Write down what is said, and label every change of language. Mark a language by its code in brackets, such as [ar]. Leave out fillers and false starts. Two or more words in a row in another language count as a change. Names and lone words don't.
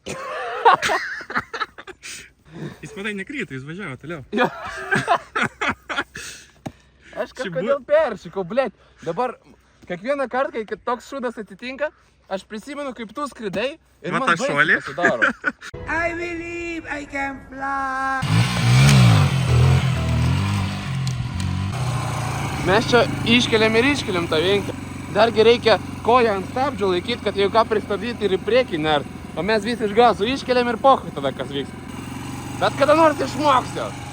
[lt] Jis matai nekrito, jis važiavo toliau. Aš kažkodėl peršikau, blėt. Dabar kiekvieną kartą, kai toks šūdas atsitinka, aš prisimenu, kaip tu skridai ir man baisiai pasidaro. [en] I believe I can fly. [lt] Mes čia iškeliam ir iškeliam tą vinką. Dargi reikia koją ant stabdžio laikyti, kad jau ką pristabdyti ir į priekį nert. O mes visi iš gazų iškeliam ir pohui tada, kas vyks. Bet kada nors išmoksiu.